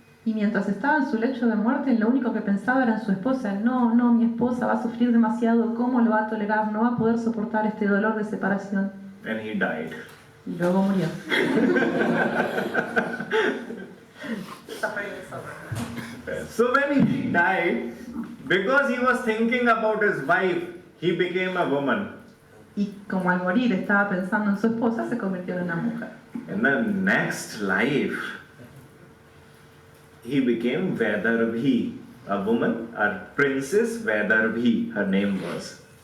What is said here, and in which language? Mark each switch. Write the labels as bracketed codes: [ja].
[es] Y mientras estaba en su lecho de muerte, lo único que pensaba era en su esposa. No, mi esposa va a sufrir demasiado. ¿Cómo lo va a tolerar? No va a poder soportar este dolor de separación. [en] And he died. [es] Y luego murió. [en] So when he died, because he was thinking about his wife, he became a woman. [es] Y como al morir estaba pensando en su esposa, se convirtió en una mujer. [en] In the next life, he became Vedarabhi, a woman, a princess Vedarabhi, her name was.